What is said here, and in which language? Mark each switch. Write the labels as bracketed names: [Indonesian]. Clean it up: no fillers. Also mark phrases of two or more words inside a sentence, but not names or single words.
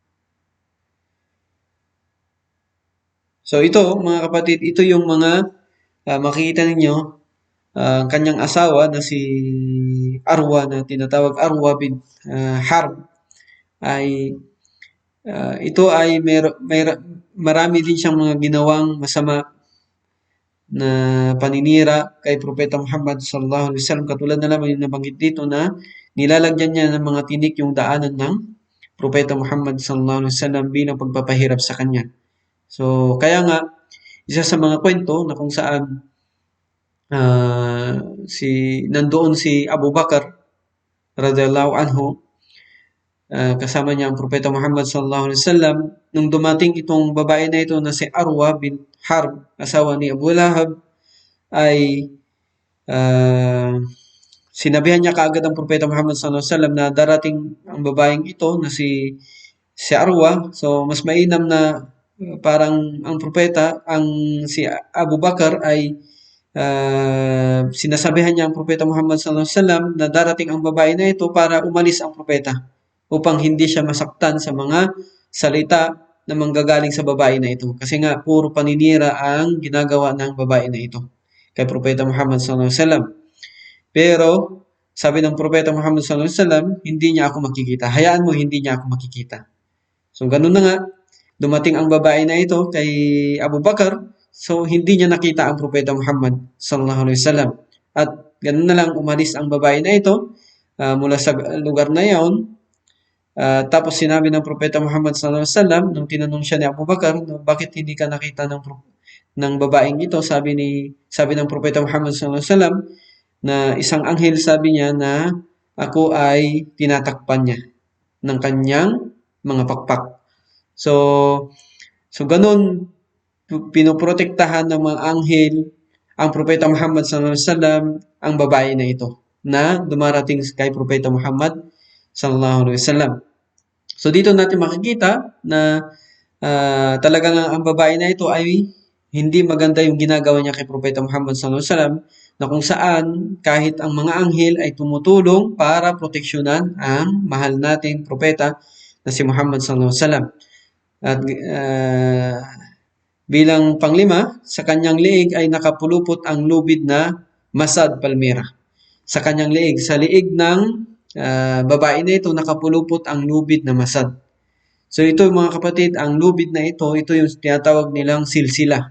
[Filipino] So ito, mga kapatid, ito yung mga makikita ninyo ang kanyang asawa na si Arwa na tinatawag Arwa bin Harb ay ito ay marami din siyang mga ginawang masama na paninira kay Propeta Muhammad [Arabic] صلى الله عليه وسلم, [Filipino] katulad na lamang yung nabanggit dito na nilalagyan niya ng mga tinik yung daanan ng Propeta Muhammad [Arabic] صلى الله عليه وسلم [Filipino] bilang pagpapahirap sa kanya. So kaya nga isa sa mga kwento na kung saan nandoon si Abu Bakar [Arabic] رضي الله عنه, [Filipino] kasama niya ang Propeta Muhammad [Arabic] صلى الله عليه وسلم, [Filipino] nung dumating itong babae na ito na si Arwa bin Harb, asawa ni Abu Lahab, ay sinabihan niya kaagad ang Propeta Muhammad [Arabic] صلى الله عليه وسلم [Filipino] na darating ang babaeng ito na si Arwa. So mas mainam na parang ang propeta, si Abu Bakar ay sinasabihan niya ang Propeta Muhammad [Arabic] صلى الله عليه وسلم [Filipino] na darating ang babae na ito para umalis ang propeta upang hindi siya masaktan sa mga salita na manggagaling sa babae na ito. Kasi nga, puro paninira ang ginagawa ng babae na ito kay Propeta Muhammad [Arabic] صلى الله عليه وسلم. [Filipino] Pero, sabi ng Propeta Muhammad [Arabic] صلى الله عليه وسلم, [Filipino] hindi niya ako makikita. Hayaan mo, hindi niya ako makikita. So, ganun na nga, dumating ang babae na ito kay Abu Bakar, so hindi niya nakita ang Propeta Muhammad [Arabic] صلى الله عليه وسلم. [Filipino] At ganun na lang, umalis ang babae na ito mula sa lugar na iyon. Tapos sinabi ng Propeta Muhammad [Arabic] صلى الله عليه وسلم, [Filipino] nung tinanong siya ni Abu Bakar, bakit hindi ka nakita ng babaeng ito? Sabi ng Propeta Muhammad [Arabic] صلى الله عليه وسلم [Filipino] na isang anghel, sabi niya, na ako ay tinatakpan niya ng kanyang mga pakpak. So ganun, pinoprotektahan ng mga anghel ang Propeta Muhammad [Arabic] صلى الله عليه وسلم, [Filipino] ang babae na ito na dumarating kay Propeta Muhammad [Arabic] صلى الله عليه وسلم. [Filipino] So dito natin makikita na talagang ang babae na ito ay hindi maganda yung ginagawa niya kay Propeta Muhammad [Arabic] صلى الله عليه وسلم, [Filipino] na kung saan kahit ang mga anghel ay tumutulong para proteksyonan ang mahal nating propeta na si Muhammad [Arabic] صلى الله عليه وسلم. [Filipino] At bilang panglima, sa kanyang liig ay nakapulupot ang lubid na masad palmira. Sa kanyang liig, sa liig ng babae na ito, nakapulupot ang lubid na masad. So ito, mga kapatid, ang lubid na ito yung tinatawag nilang silsila.